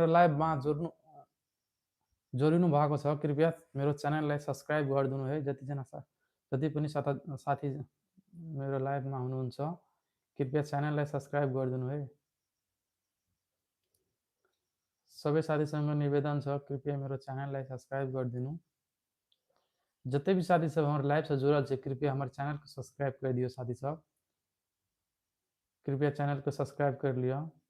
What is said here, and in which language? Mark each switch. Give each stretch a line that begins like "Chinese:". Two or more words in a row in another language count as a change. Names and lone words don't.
Nepali: लाइभमा जोडिनु भएको छ कृपया मेरो च्यानललाई सब्सक्राइब गरिदिनु है। जति पनि साथी मेरो लाइभमा हुनुहुन्छ कृपया च्यानललाई सब्सक्राइब गरिदिनु है। सबै साथीसँग निवेदन छ कृपया मेरो च्यानललाई सब्सक्राइब गरिदिनु।
Maithili: जते भी साथी सब हमारे लाइव से जुड़ल छै कृपया हमारे चैनल को सब्सक्राइब कर दियो साथी सब, कृपया चैनल को सब्सक्राइब कर लियो।